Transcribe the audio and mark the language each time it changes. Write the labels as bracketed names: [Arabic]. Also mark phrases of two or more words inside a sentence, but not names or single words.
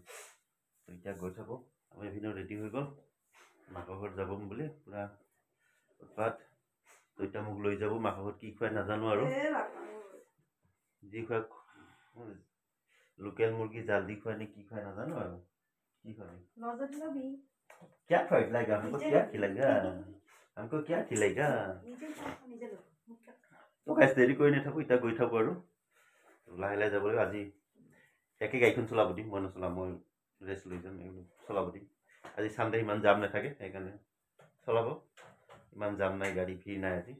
[Assamese] তো এতিয়া গৈ থাকোঁ, আমি এইপিনেও ৰেডি হৈ গ'ল, মাকৰ ঘৰত যাব বুলি পূৰা উৎপাত। তো এতিয়া মোক লৈ যাব, মাকৰ ঘৰত কি খুৱাই নাজানো আৰু, যি খুৱাই লোকেল মুৰ্গী জাল দি খুৱাই নে কি খুৱাই নাজানো আৰু। কি খুৱাই [Hindi] क्या खिलाएगा हमको, क्या खिलाएगा हमको, क्या खिलाएगा। [Assamese] তো গাইছ দেৰি কৰি নাথাকোঁ, এতিয়া গৈ থাকোঁ আৰু লাহে লাহে যাব লাগিব। আজি একে গাড়ীখন চলাব দিম, মই নচলাম, মই ৰেষ্ট লৈ যাম, চলাব দিম। আজি চানডে ইমান জাম নাথাকে, সেইকাৰণে চলাব, ইমান জাম নাই, গাড়ী ভিৰ নাই আজি।